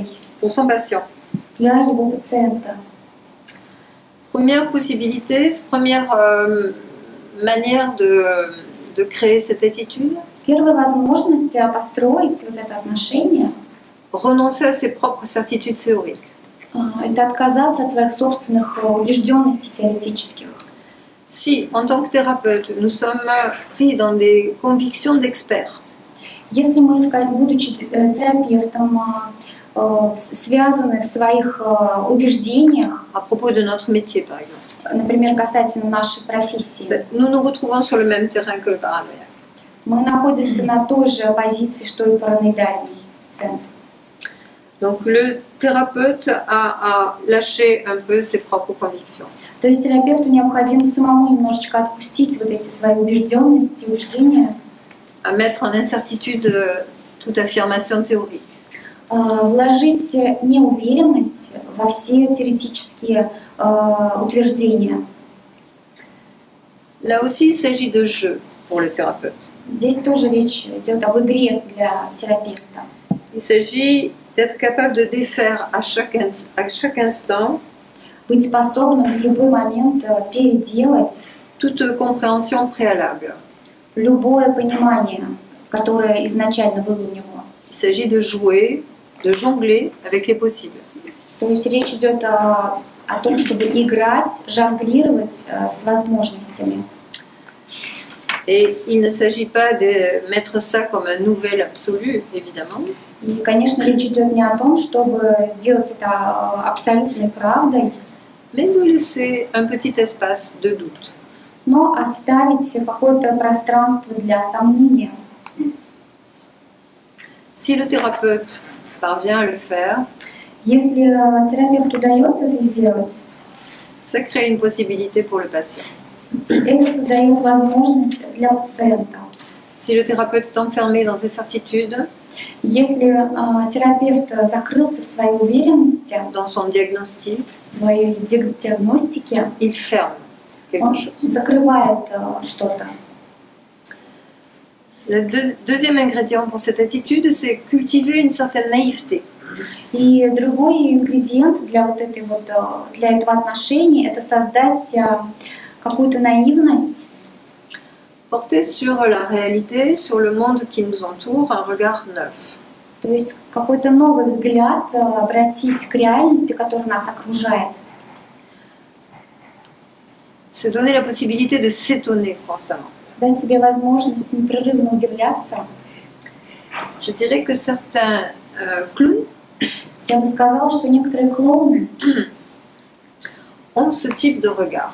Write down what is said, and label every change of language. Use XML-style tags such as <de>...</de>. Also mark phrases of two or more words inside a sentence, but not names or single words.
<fr>pour son patient.</fr> <ru>для его пациента.</ru> <fr>Première possibilité, première manière de créer cette attitude,</fr> <ru>Первая возможность построить вот это отношение</ru> <fr>renoncer à ses propres certitudes théoriques.</fr> <ru>Это отказаться от своих собственных убежденностей теоретических.</ru> <fr>Si, en tant que thérapeute, nous sommes pris dans des convictions d'experts,</fr> <ru>Если мы, будучи терапевтом, связаны в своих убеждениях,</ru> <fr>à propos de notre métier par exemple,</fr> <ru>например, касательно нашей профессии,</ru> <fr>nous nous retrouvons sur le même terrain que le paranoïaque.</fr> <ru>мы находимся на той же позиции, что и параноидальный центр.</ru> <fr>Donc le thérapeute a à lâcher un peu ses propres convictions.</fr> <ru>То есть терапевту необходимо самому немножечко отпустить вот эти свои убежденности, убеждения,</ru> <fr>À mettre en incertitude toute affirmation théorique.</fr> <ru>вложить неуверенность во все теоретические утверждения.</ru> <fr>Là aussi, il s'agit de jeu pour le thérapeute.</fr> <ru>Здесь тоже речь идет об игре для терапевта.</ru> <fr>Il s'agit d'être capable de défaire à chaque instant</fr> <ru>Быть способным в любой момент переделать</ru> <fr>toute compréhension préalable.</fr> <ru>любое понимание, которое изначально было у него.</ru> <fr>Il s'agit de jouer, de jongler avec les possibles.</fr> <ru>То есть речь идет о том, чтобы играть, жонглировать с возможностями.</ru> <fr>Et il ne s'agit pas de mettre ça comme un nouvel absolu, évidemment.</fr> <ru>И, конечно, речь идет не о том, чтобы сделать это абсолютной правдой,</ru> <fr>Mais de laisser un petit espace de doute.</fr> <ru>но оставить какое-то пространство для сомнения.</ru> <fr>Si le thérapeute parvient à le faire,</fr> <ru>Если терапевту удается это сделать,</ru> <fr>ça crée une possibilité pour le patient.</fr> <ru>это создает возможность для пациента.</ru> <fr>Si le thérapeute est enfermé dans ses certitudes,</fr> <ru>Если терапевт закрылся в своей уверенности,</ru> <fr>dans son diagnostic,</fr> <ru>в своей диагностике,</ru> <fr>il ferme quelque</fr> <ru>он</ru> <fr>chose.</fr> <ru>закрывает что-то.</ru> <fr>Le deuxième ingrédient pour cette attitude, c'est cultiver une certaine naïveté.</fr> <ru>И другой ингредиент для для этого отношения — это создать какую-то наивность,</ru> <fr>Porter sur la réalité, sur le monde qui nous entoure, un regard neuf.</fr> <ru>то есть какой-то новый взгляд обратить к реальности, которая нас окружает.</ru> <fr>Se donner la possibilité de s'étonner constamment.</fr> <ru>Дать себе возможность непрерывно удивляться.</ru> <fr>Je dirais que certains clowns</fr> <ru>Я бы сказала, что некоторые клоуны</ru> <fr>ont ce type de regard.</fr>